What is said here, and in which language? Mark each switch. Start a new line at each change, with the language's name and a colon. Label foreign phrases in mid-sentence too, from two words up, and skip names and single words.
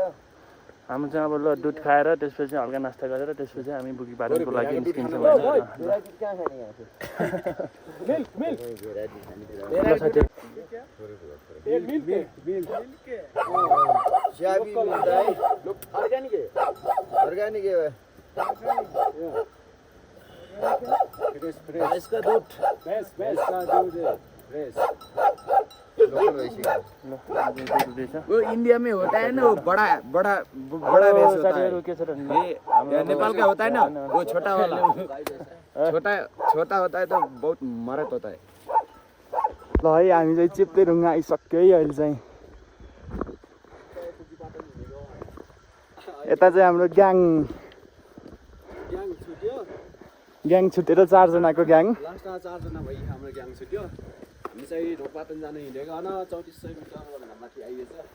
Nepali: हामी चाहिँ अब ल दुध खाएर त्यसपछि हल्का नास्ता गरेर त्यसपछि हामी बुकी पार्नको लागि निस्किन्छौँ अर्ग्यानिक
Hindi: इसका दूध भैंस का दूध है फ्रेश वो इंडिया में होता है ना वो बड़ा बड़ा बड़ा भैंस होता है ये नेपाल का होता है ना वो छोटा वाला छोटा होता है तो बहुत मरत होता है
Nepali: ल है हामी चाहिँ चिप्ले ढुङ्गा आइसक्यो है अहिले चाहिँ यता चाहिँ हाम्रो ग्याङ छुटेर 4 जनाको ग्याङ लास्टमा 4 जना भई हाम्रो ग्याङ छुट्यो हामी चाहिँ ढोकपाटन जानु हिँडेको होइन 3400 मिटरभन्दा माथि आइएछ